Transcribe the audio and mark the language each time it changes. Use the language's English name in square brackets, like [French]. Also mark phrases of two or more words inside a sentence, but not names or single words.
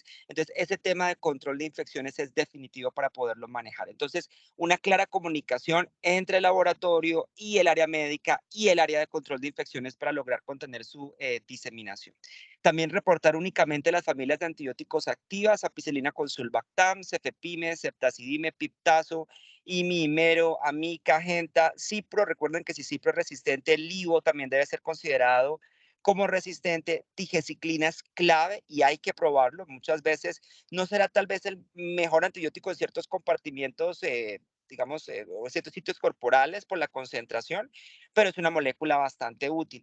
[Spanish] Entonces, ese tema de control de infecciones es definitivo para poderlo manejar. Entonces, una clara comunicación entre el laboratorio y el área médica y el área de control de infecciones para lograr contener su diseminación. También reportar únicamente las familias de antibióticos activas, ampicilina con sulbactam, cefepime, ceftazidime, piptazo, imimero, amica, genta, cipro. Recuerden que si cipro es resistente, el livo también debe ser considerado como resistente. Tigeciclina es clave y hay que probarlo. Muchas veces no será tal vez el mejor antibiótico en ciertos compartimientos, digamos, o en ciertos sitios corporales por la concentración, pero es una molécula bastante útil.